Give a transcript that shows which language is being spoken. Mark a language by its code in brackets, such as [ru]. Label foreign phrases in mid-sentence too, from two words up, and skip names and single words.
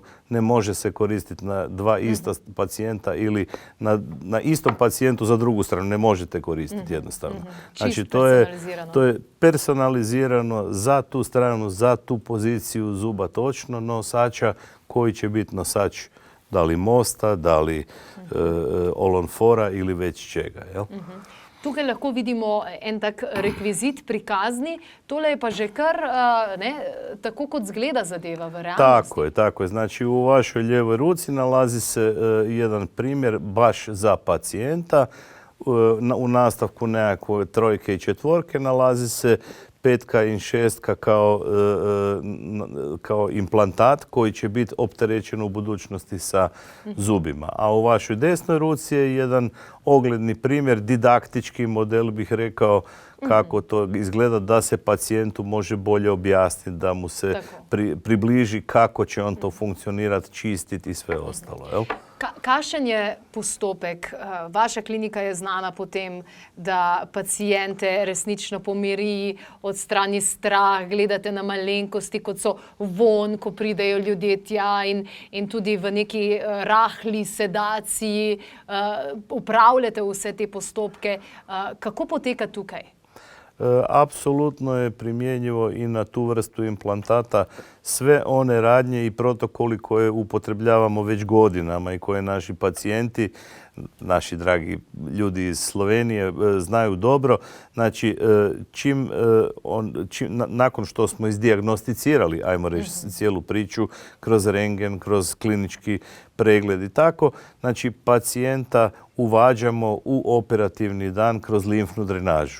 [hr] Ne može se koristiti na 2 ista pacijenta ili na istom pacijentu za drugu stranu. Ne možete koristiti jednostavno. Znači, to je personalizirano za tu stranu, za tu poziciju zuba točno nosača koji će biti nosač da li mosta, da li All-on-4 ili već čega. Jel? [sl] Tukaj lahko vidimo en tak rekvizit prikazni, tole je pa že kar tako kot zgleda zadeva v realnosti. [hr] Tako je. Znači u vašoj lijevoj ruci nalazi se jedan primjer baš za pacijenta u nastavku nekakve trojke i četvorke nalazi se petka i šestka kao implantat koji će biti opterećen u budućnosti sa zubima. A u vašoj desnoj ruci je jedan ogledni primjer, didaktički model bih rekao kako to izgleda da se pacijentu može bolje objasniti, da mu se približi kako će on to funkcionirati, čistiti i sve ostalo. Jel? [sl] Kakšen je postopek? Vaša klinika je znana po tem, da pacijente resnično pomiri, odstrani strah, gledate na malenkosti, kot so vonj, ko pridejo ljudje tja in tudi v neki rahli sedaciji upravljate vse te postopke. Kako poteka tukaj? [hr] Apsolutno je primjenjivo i na tu vrstu implantata sve one radnje i protokoli koje upotrebljavamo već godinama i koje naši pacijenti, naši dragi ljudi iz Slovenije znaju dobro. Znači, nakon što smo izdijagnosticirali, ajmo reći, cijelu priču kroz rentgen, kroz klinički pregled i tako, znači pacijenta uvađamo u operativni dan kroz limfnu drenažu.